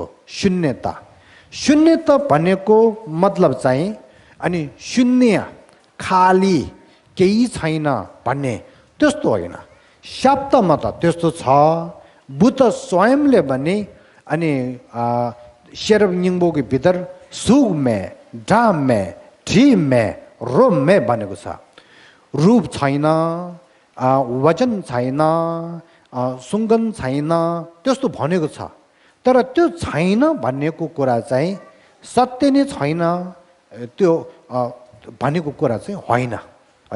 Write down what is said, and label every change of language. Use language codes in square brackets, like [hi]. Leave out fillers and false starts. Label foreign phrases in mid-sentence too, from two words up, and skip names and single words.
[ne] शून्यता भनेको मतलब चाहिँ अनि शून्य खाली केही छैन भन्ने त्यस्तो होइन। शब्दमा त त्यस्तो छ, बुद्ध स्वयंले भने अनि शेरब निङ्बोको भित्र [bo] सुख में ढाम में ढिम में रोम में [ne] भनेको छ। रूप छैन, वचन छैन, सुगन्ध छैन, त्यस्तो भनेको छ। तर त्यो छैन भनेको कुरा चाहिँ सत्य नै छैन, त्यो भनेको कुरा चाहिँ होइन है।